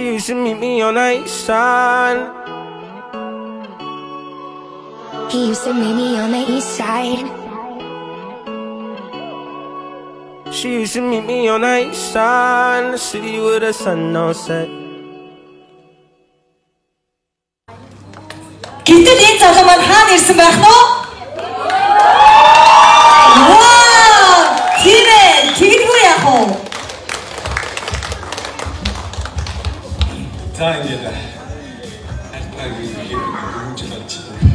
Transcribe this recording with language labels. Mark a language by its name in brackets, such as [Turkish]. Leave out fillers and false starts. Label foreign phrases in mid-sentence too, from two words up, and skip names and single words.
[English] to meet me on the east side. He used to meet me on the east side. She used to meet me on the east side, in the city where the sun don't set. [Mongolian] Гэтэл энэ залуу маань хаана ирсэн байх нь? Вау! Тийм ээ, тэгдэггүй яах вэ? За ингээд альтагийн юм жил болж байна.